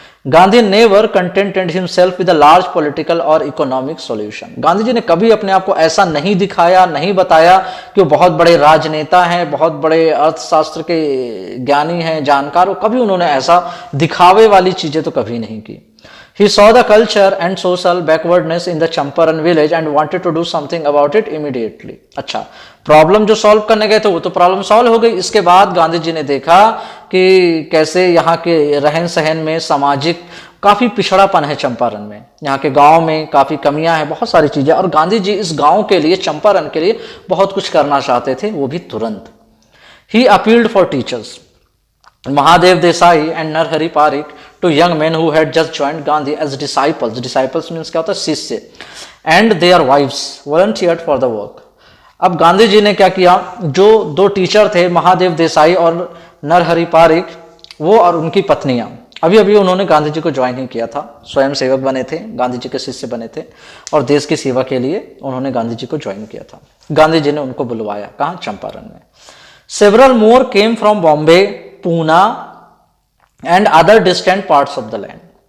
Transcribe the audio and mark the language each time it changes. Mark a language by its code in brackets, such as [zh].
[en] Gandhi never contented himself with a large political और economic solution. [hi] Gandhi ji ने कभी अपने आप को ऐसा नहीं दिखाया, नहीं बताया कि वो बहुत बड़े राजनेता हैं, बहुत बड़े अर्थशास्त्र के ज्ञानी हैं, जानकार हो। कभी उन्होंने ऐसा दिखावे वाली चीजें तो कभी नहीं की। [en] He saw the culture and social backwardness in the Champaran village and wanted to do something about it immediately. [hi] अच्छा, प्रॉब्लम जो सॉल्व करने गए थे वो तो प्रॉब्लम सॉल्व हो गई। इसके बाद गांधी जी ने देखा कि कैसे यहाँ के रहन सहन में सामाजिक काफी पिछड़ापन है चंपारण में, यहाँ के गांव में काफी कमियां हैं, बहुत सारी चीजें। और गांधी जी इस गांव के लिए, चंपारण के लिए बहुत कुछ करना चाहते थे, वो भी तुरंत। [en] He appealed for teachers. Mahadev Desai and Narhari Parikh, two young men who had just joined Gandhi as disciples. Disciples means [hi] क्या होता है, शिष्य, [en] and their wives volunteered for the work. [hi] अब गांधी जी ने क्या किया, जो दो टीचर थे, महादेव देसाई और नरहरि पारिक, वो और उनकी पत्नियां, अभी अभी उन्होंने गांधी जी को ज्वाइन ही किया था, स्वयं सेवक बने थे, गांधी जी के शिष्य बने थे और देश की सेवा के लिए उन्होंने गांधी जी को ज्वाइन किया था। गांधी जी ने उनको बुलवाया, कहाँ, चंपारण में। [en] Several more came from Bombay, Poona and other distant parts of the land.